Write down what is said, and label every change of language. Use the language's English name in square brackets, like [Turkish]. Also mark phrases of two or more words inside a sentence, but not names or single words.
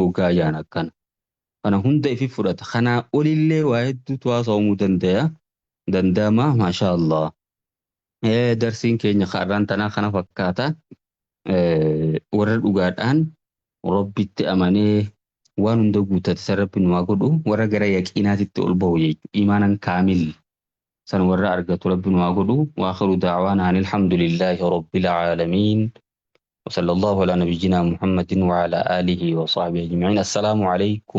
[Oromo] hoggaa jaan akkana kana hunda ifi fudhata kanaa olillee waa hedduutu haasa'amuu danda'ama [Arabic] ما شاء الله [Oromo] darsiin keenya har'aan tanaa kana fakkaata warra dhugaadhaan rabbitti amanee waan hunda guutate san rabbi nu haa godhu warra gara yaqiinaatitti ol bahu jechuudha imaanan kaamil san warra argatu rabbi nu haa godhu [Arabic] وآخر دعوانا الحمد لله رب العالمين وصلى الله على نبينا محمد وعلى آله وصحبه أجمعين السلام عليكم